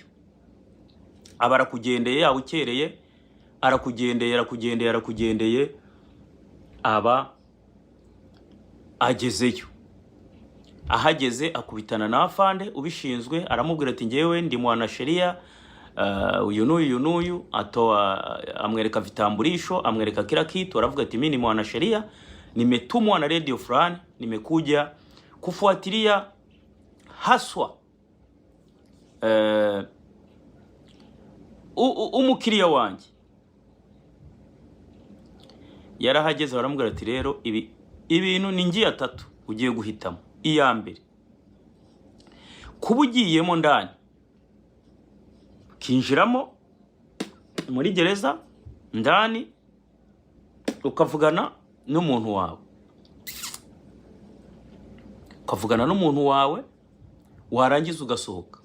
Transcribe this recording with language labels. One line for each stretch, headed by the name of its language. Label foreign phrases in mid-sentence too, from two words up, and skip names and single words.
Kinyarwanda: Abarakugendeye yawukereye, arakugendeye aba agezeyo. Ahageze akubitana na afande ubishinzwe, aramubwira ati ngewe ndi mwanasheria uyu n'uyu, amwereka vitambulisho, amwereka
Swahili: kila kitu.
Kinyarwanda: Aravuga ati
Swahili: mimi ni mwanasheria, nimetumwa na radio fulani, nimekuja kufuatilia haswa
Kinyarwanda: umukiriya wanjye. Yarahageze baramubwira ati rero ibintu ni ngiye atatu ugiye guhitamo. Iya mbere, kuba ugiyemo ndani kinjiramo muri gereza ndani ukavugana n'umuntu wawe, warangiza ugasohoka.